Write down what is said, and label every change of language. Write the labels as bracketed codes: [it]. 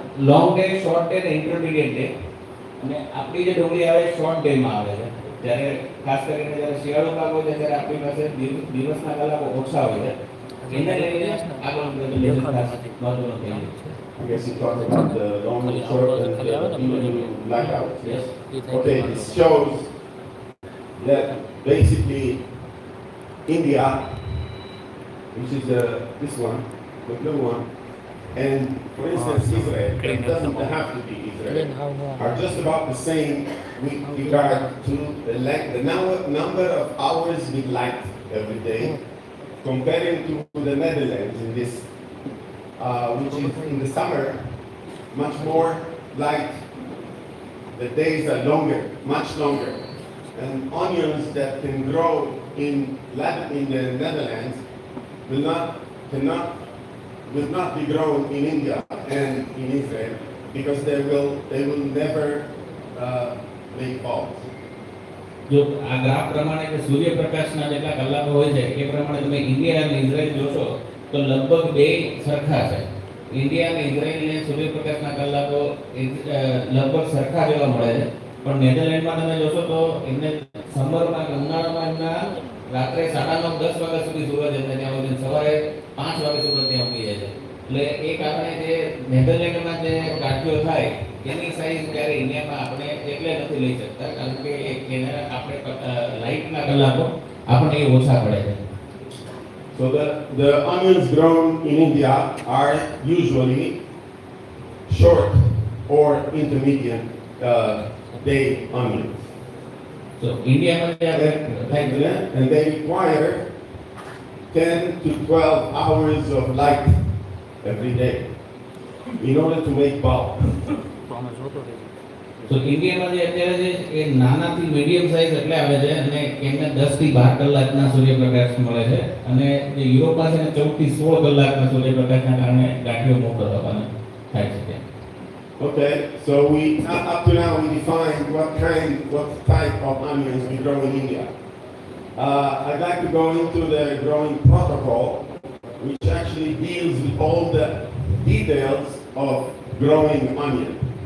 [gu] Long day short day અને intermediate day અને આપણી જે ડુંગળી આવે શોર્ટ ડેમાં આવે છે જ્યારે ખાસ કરીને જ્યારે શિયાળો પાક હોય છે ત્યારે આપણી પાસે દિવસના કલાકો ઓછા હોય છે એને લઈને આગળ મહત્વનું થઈ જાય. [en] I guess you talked about the long, short, and even blackouts. Yes. Okay, this shows that basically India, which is this one, the blue one, and for instance Israel, it doesn't have to be Israel, are just about the same with regard to the number of hours with light every day, comparing to the Netherlands in this. Which is in the summer much more light. The days are longer, much longer. And onions that can grow in the Netherlands will not be grown in India and in Israel because they will never make bulbs. [gu] જો આ graph પ્રમાણે કે સૂર્યપ્રકાશના જેટલા કલાકો હોય છે એ પ્રમાણે તમે ઇન્ડિયા અને ઇઝરાયલ જોશો તો લગભગ બે સરખા છે. ઇન્ડિયા અને ઇઝરાયલને સૂર્યપ્રકાશના કલાકો લગભગ સરખા જોવા મળે છે પણ નેધરલેન્ડમાં તમે જોશો તો એમને સમરમાં કે ઉનાળામાં એમના રાત્રે 9:30 10 વાગ્યા સુધી સૂરજ એમને ત્યાં હોય સવારે 5 વાગે સૂરજ ત્યાં ઉગી જાય છે એટલે એ કારણે જે નેધરલેન્ડમાં જે ગાંઠિયો થાય એની સાઈઝ ત્યારે ઇન્ડિયામાં આપણે એટલે નથી લઈ શકતા કારણ કે એને આપણે લાઇટના કલાકો આપણે એ ઓછા પડે છે. [en] So the onions grown in India are usually short or intermediate day onions. So India And they require 10 to 12 hours of light every day in order to make bulb. [gu] તો ઇન્ડિયામાં જે અત્યારે જે એ નાનાથી મીડિયમ સાઈઝ એટલે આવે છે અને એમને 10 થી 12 કલાકના સૂર્યપ્રકાશ મળે છે અને જે યુરોપમાં છે ને 14 થી 16 કલાકના સૂર્યપ્રકાશના કારણે ગાંઠિયો મોકલવાનો થાય છે. [en] Okay, so up to now we defined what type of onions we grow in India. I'd like to go into the growing protocol, which actually deals with all the details of growing onion.